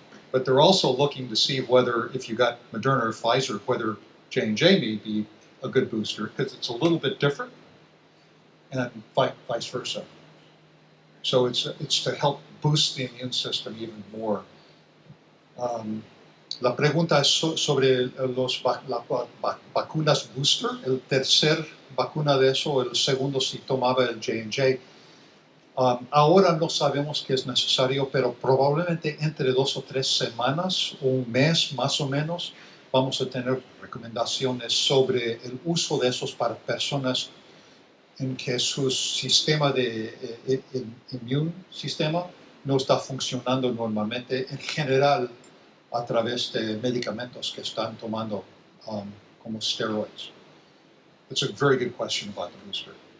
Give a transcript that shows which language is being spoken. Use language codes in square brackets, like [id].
[en] But they're also looking to see whether, if you got Moderna or Pfizer, whether J&J may be a good booster, because it's a little bit different, and vice versa. So it's to help boost the immune system even more. [es] La pregunta es sobre las vacunas booster, el tercer vacuna de eso, el segundo si tomaba el J&J. Ahora no sabemos que es necesario, pero probablemente entre 2 o 3 semanas o un mes más o menos vamos a tener recomendaciones sobre el uso de esos para personas en que su sistema de immune sistema no está funcionando normalmente en general a través de medicamentos que están tomando como steroids. [en] It's a very good question about the booster.